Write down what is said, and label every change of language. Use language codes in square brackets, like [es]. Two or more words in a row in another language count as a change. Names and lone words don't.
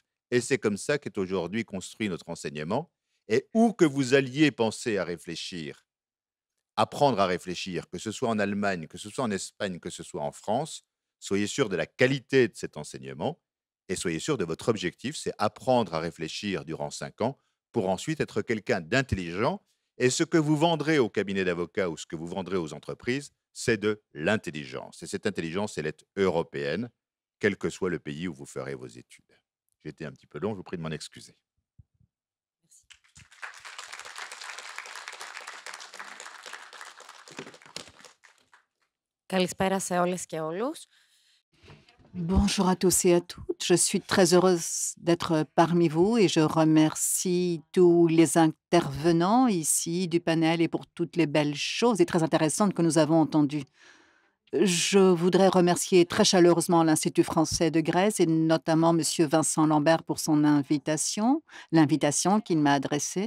[fr] Et c'est comme ça qu'est aujourd'hui construit notre enseignement. Et où que vous alliez penser à réfléchir, apprendre à réfléchir, que ce soit en Allemagne, que ce soit en Espagne, que ce soit en France, soyez sûr de la qualité de cet enseignement et soyez sûr de votre objectif, c'est apprendre à réfléchir durant 5 ans pour ensuite être quelqu'un d'intelligent. Et ce que vous vendrez au cabinet d'avocats ou ce que vous vendrez aux entreprises, c'est de l'intelligence. Et cette intelligence, elle est européenne, quel que soit le pays où vous ferez vos études. J'ai été un petit peu long, je vous prie de m'en excuser. [el] Καλησπέρα σε όλες και όλους. [fr] Bonjour à tous et à toutes. Je suis très heureuse d'être parmi vous et je remercie tous les intervenants ici du panel et pour toutes les belles choses et très intéressantes que nous avons entendues. Je voudrais remercier très chaleureusement l'Institut français de Grèce et notamment Monsieur Vincent Lambert pour son l'invitation qu'il m'a adressée.